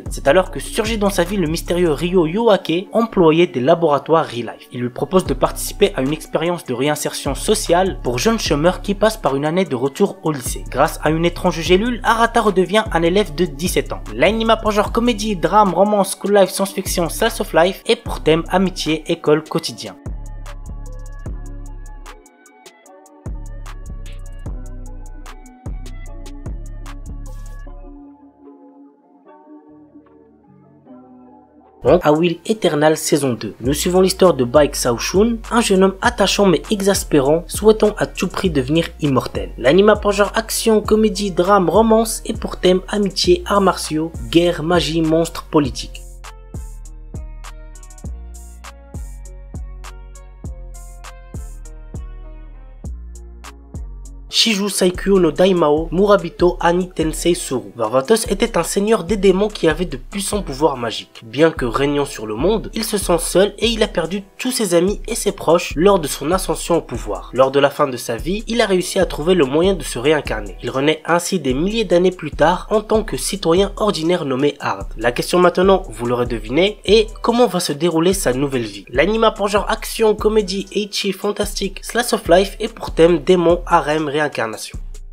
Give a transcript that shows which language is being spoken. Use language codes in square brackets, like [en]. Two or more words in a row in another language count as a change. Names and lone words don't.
[fr] C'est alors que surgit dans sa vie le mystérieux Ryo Yoake, employé des laboratoires Real Life. Il lui propose de participer à une expérience de réinsertion sociale pour jeunes chômeurs qui passent par une année de retour au lycée. Grâce à une étrange gélule, Arata redevient un élève de 17 ans. L'anime a pour genre comédie, drame, romance, [en] school life, [fr] science-fiction, [en] slice of life [fr] et pour thème amitié, école, quotidien. À Will Eternal saison 2. Nous suivons l'histoire de Baek Saoshun, un jeune homme attachant mais exaspérant, souhaitant à tout prix devenir immortel. L'anime a pour genre action, comédie, drame, romance et pour thème amitié, arts martiaux, guerre, magie, monstres, politique. Shiju Saikyo no Daimao Murabito Ani Tensei Suru. Varvatos était un seigneur des démons qui avait de puissants pouvoirs magiques. Bien que régnant sur le monde, il se sent seul et il a perdu tous ses amis et ses proches lors de son ascension au pouvoir. Lors de la fin de sa vie, il a réussi à trouver le moyen de se réincarner. Il renaît ainsi des milliers d'années plus tard en tant que citoyen ordinaire nommé Hard. La question maintenant, vous l'aurez deviné, est comment va se dérouler sa nouvelle vie. L'anime a pour genre action, comédie, ecchi, fantastique, [en] slice of life [fr] et pour thème démon, harem, réincarnation.